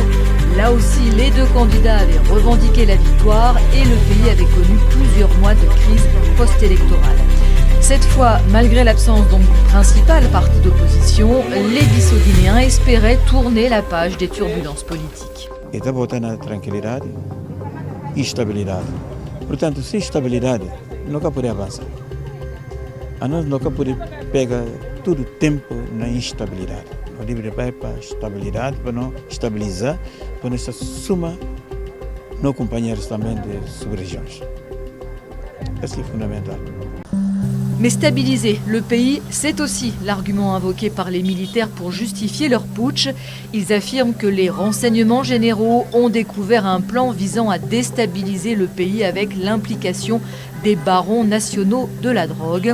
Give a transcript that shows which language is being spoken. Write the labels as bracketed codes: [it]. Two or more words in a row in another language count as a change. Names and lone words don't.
[fr] Là aussi, les deux candidats avaient revendiqué la victoire et le pays avait connu plusieurs mois de crise post-électorale. Cette fois, malgré l'absence donc du principal parti d'opposition, les Bissau-Guinéens espéraient tourner la page des turbulences politiques. [pt] Está voltando a tranquilidade e estabilidade. Portanto, sem estabilidade, nunca pode avançar. A nós nunca pode pegar todo o tempo na instabilidade. Nós devemos ir para a estabilidade, para não estabilizar, para nós assumir nos companheiros também de sub-regiões. Isso é fundamental. [fr] Mais stabiliser le pays, c'est aussi l'argument invoqué par les militaires pour justifier leur putsch. Ils affirment que les renseignements généraux ont découvert un plan visant à déstabiliser le pays avec l'implication des barons nationaux de la drogue.